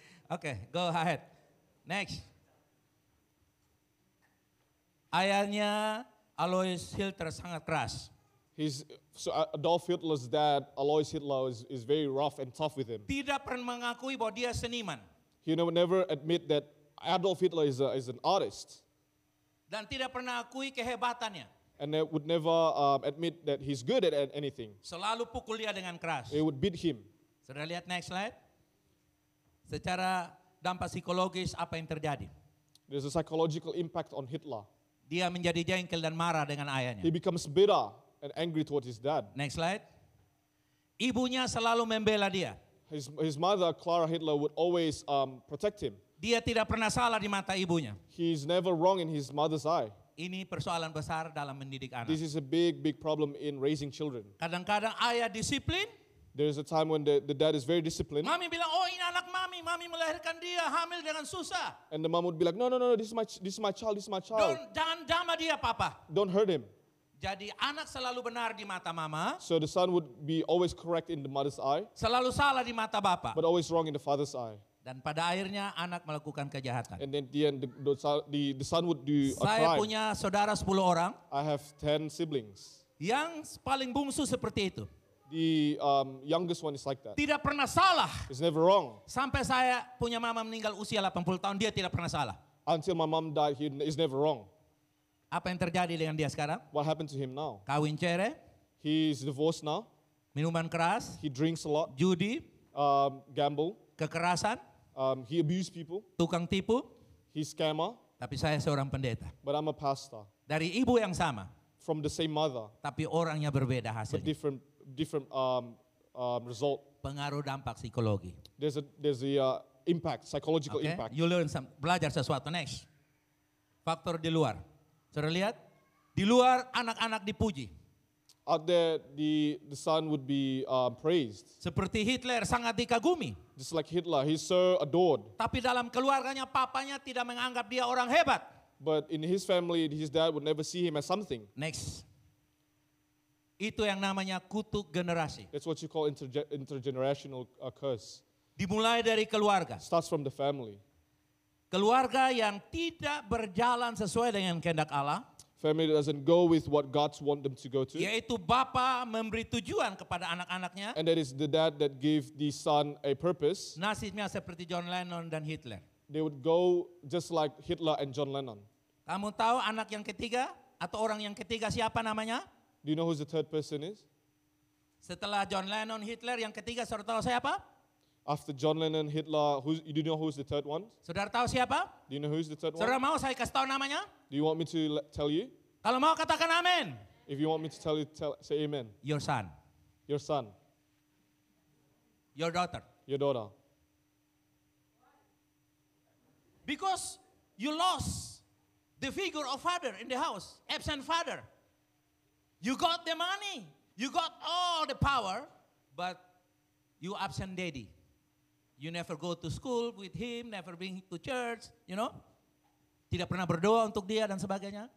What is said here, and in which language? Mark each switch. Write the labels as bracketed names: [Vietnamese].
[English] Okay, go ahead. Next. [Indonesian] Ayahnya Alois Hitler sangat keras. [English] Adolf Hitler's dad, Alois Hitler, is very rough and tough with him. [Indonesian] Tidak pernah mengakui bahwa dia seniman. [English] He would never admit that Adolf Hitler is an artist. [Indonesian] Dan tidak pernah akui kehebatannya. [English] And they would never admit that he's good at anything. [Indonesian] Selalu pukul dia dengan keras. [English] They would beat him. [Indonesian] Sudah lihat [English] next slide? [Indonesian] Secara dampak psikologis apa yang terjadi? [English] There's a psychological impact on Hitler. [Indonesian] Dia menjadi jengkel dan marah dengan ayahnya. [English] He becomes bitter and angry towards his dad. Next slide. [Indonesian] Ibunya selalu membela dia. [English] His mother, Clara Hitler, would always protect him. [Indonesian] Dia tidak pernah salah di mata ibunya. [English] He's never wrong in his mother's eye. [Indonesian] Ini persoalan besar dalam mendidik anak. [English] This is a big problem in raising children. [Indonesian] Kadang-kadang ayah disiplin. [English] There's a time when the dad is very disciplined. [Indonesian] Mami bilang, oh ini anak mami melahirkan dia hamil dengan susah. [English] And the mom would be like, no, this is my child. [Indonesian] Jangan jama dia, papa. [English] Don't hurt him. [Indonesian] Jadi anak selalu benar di mata mama. [English] So the son would be always correct in the mother's eye. [Indonesian] Selalu salah di mata bapak. [English] But always wrong in the father's eye. [Indonesian] Dan pada akhirnya anak melakukan kejahatan. [English] And then at the end, the son would do a [Indonesian] Saya [English] crime. [Indonesian] punya saudara 10 orang. [English] I have 10 siblings. [Indonesian] Yang paling bungsu seperti itu. [English] The youngest one is like that. [Indonesian] Tidak pernah salah. [English] He's never wrong. [Indonesian] Sampai saya punya mama meninggal usia 80 tahun, dia tidak pernah salah. [English] Until my mom died, he is never wrong. [Indonesian] Apa yang terjadi dengan dia sekarang? [English] What happened to him now? [Indonesian] Kawin cere, [English] He's divorced now. [Indonesian] minuman keras, [English] He drinks a lot, [Indonesian] judi, [English] gamble. [Indonesian] kekerasan, [English] He abused people. [Indonesian] tukang tipu. [English] He's scammer. [Indonesian] Tapi saya seorang pendeta. [English] But I'm a pastor. [Indonesian] Dari ibu yang sama, [English] From the same mother, [Indonesian] tapi orangnya berbeda [English] but [Indonesian] hasilnya. [English] different result. [Indonesian] Pengaruh dampak psikologi. [English] There's a impact, psychological Okay? impact. You learn [Indonesian] belajar sesuatu. Next. Faktor di luar. Sudah lihat? Di luar anak-anak dipuji. [English] Out there, the son would be praised. [Indonesian] Seperti Hitler sangat dikagumi. [English] Just like Hitler, he's so adored. [Indonesian] Tapi dalam keluarganya papanya tidak menganggap dia orang hebat. [English] But in his family, his dad would never see him as something. Next. [Indonesian] Itu yang namanya kutuk generasi. [English] That's what you call intergenerational curse. [Indonesian] Dimulai dari keluarga. [English] Starts from the family. [Indonesian] Keluarga yang tidak berjalan sesuai dengan kehendak Allah. [English] Family that doesn't go with what God want them to go to. [Indonesian] Yaitu bapa memberi tujuan kepada anak-anaknya. [English] And that is the dad that gave the son a purpose. [Indonesian] Nasibnya seperti John Lennon dan Hitler. [English] They would go just like Hitler and John Lennon. [Indonesian] Kamu tahu anak yang ketiga atau orang yang ketiga siapa namanya? [English] Do you know who the third person is? [Indonesian] Setelah John Lennon, Hitler, yang ketiga saudara tahu siapa? [English] After John Lennon, Hitler, do you know who's the third one? [Indonesian] Saudara tahu siapa? [English] Do you know who's the third one? [Indonesian] Saudara mau saya kasih tahu namanya? [English] Do you want me to tell you? [Indonesian] Kalau mau katakan amin. [English] If you want me to tell you, say amen. Your son, Your son, your daughter. your daughter. Because you lost the figure of father in the house, absent father. You got the money, you got all the power, but you absent daddy. You never go to school with him, never bring him to church, you know. [Indonesian] Tidak pernah berdoa untuk dia dan sebagainya.